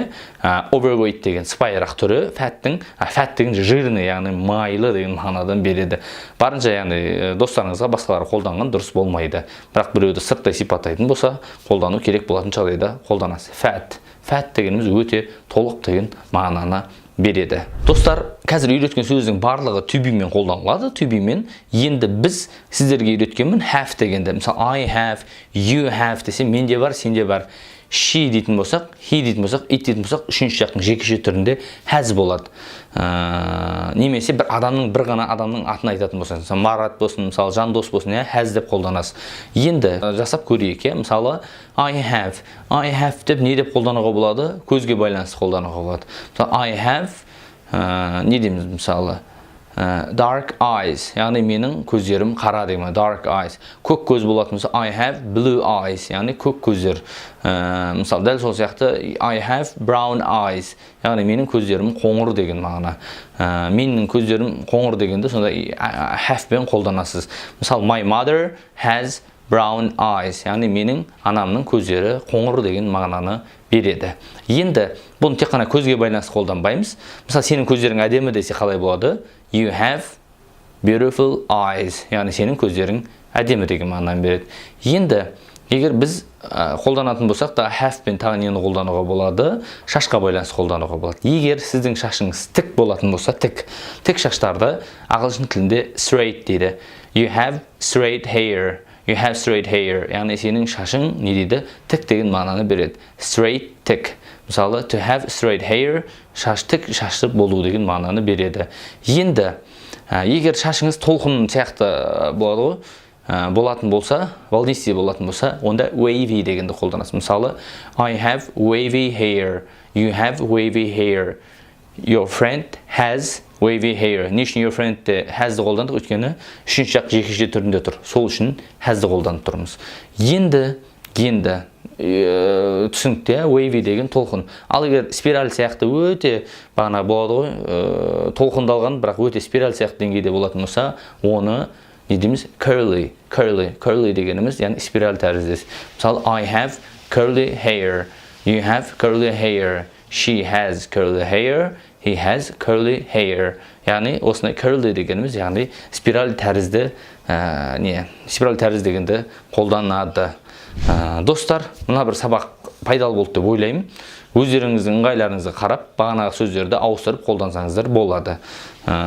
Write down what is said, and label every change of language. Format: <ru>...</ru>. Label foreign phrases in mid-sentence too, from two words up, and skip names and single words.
<kk>Overweight деген сыпайырақ түрі, fat деген жирный, яғни майлы деген мағынадан береді. Барынша, яғни достарыңызға басқалары қолданған дұрыс болмайды. Бірақ біреуді сырттай сипаттайтын болса, қолдану керек болатын жағдайда қолданасыз. Fat дегеніміз өте толық деген мағынаны береді. Достар, қазір үйреткен сөздің барлығы</kk> <en>to be</en> <kk>мен қолданылады,</kk> <en>to be мен.</en> <kk>Енді біз сіздерге үйреткенмін have дегенде. Мысалы</kk> <en>I have, you have</en> <kk>десе менде бар, сенде бар. She дейтін болсақ, he дейтін болсақ, it дейтін болсақ, үшінші жақтың жекеше түрінде has болады. Немесе бір адамның бір ғана адамның атын айтатын болсаңыз, мысалы Марат болсын, мысалы Жандос болсын, has деп қолданасыз. Енді жасап көрейік, мысалы I have деп не деп қолдануға болады? Көзге байланысты қолдануға болады.</kk> <en>I have</en> <kk>не дейміз мысалы?</kk> <en>Dark eyes,</en> <kk>яғни менің көздерім қара деген,</kk> <en>dark eyes.</en> <kk>Көк көз болатын болса,</kk> <en>I have blue eyes,</en> <kk>яғни көк көздер. Мысалы, дәл сол сияқты,</kk> <en>I have brown eyes,</en> <kk>яғни менің көздерім қоңыр деген мағына. Менің көздерім қоңыр дегенде, сонда have бен қолданасыз. Мысалы,</kk> <en>my mother has brown eyes,</en> <kk>яғни менің анамның көздері қоңыр деген мағынаны береді. Енді бұны тек қана көзге байланысты қолданбаймыз. Мысалы, сенің көздерің әдемі десе қалай болады?</kk> <en>You have beautiful eyes,</en> <kk>яғни сенің көздерің әдемі деген мағынаны береді. Енді егер біз қолданатын болсақ та have пен тағы нені қолдануға болады? Шашқа байланысты қолдануға болады. Егер сіздің шашыңыз тік болатын болса, тік шаштарды ағылшын тілінде straight дейді.</kk> <en>You have straight hair. You have straight hair.</en> <kk>Яғни сенің шашың не дейді? Тік деген мағынаны береді. Straight, тік. Мысалы,</kk> <en>to have straight hair,</en> <kk>шаш тік, шашты болу деген мағынаны береді. Енді егер шашыңыз толқын сияқты болады ғой, болатын болса, волнистый болатын болса, онда wavy дегенді қолданасыз. Мысалы,</kk> <en>I have wavy hair. You have wavy hair. Your friend has wavy hair.</en> <kk>Не үшін</kk> <en>your friend has'ді</en> <kk>қолдандық? Өйткені үшінші жақ жекеше түрінде тұр. Сол үшін has'ді қолданып тұрмыз. Енді түсінікті, wavy деген толқын. Ал егер спираль сияқты өте бағана болады ғой, толқындалған, бірақ өте спираль сияқты деңгейде болатын болса, оны не дейміз? Curly дегеніміз, яғни спираль тәріздес. Мысалы,</kk> <en>I have curly hair. You have curly hair. She has curly hair. He has curly hair.</en> <kk>Яғни осындай curly дегеніміз, яғни спираль тәрізді дегенді қолданады. Достар, мына бір сабақ пайдалы болды деп ойлаймын. Өздеріңіздің ыңғайларыңызға қарап, бағанағы сөздерді ауыстырып қолдансаңыздар болады.</kk>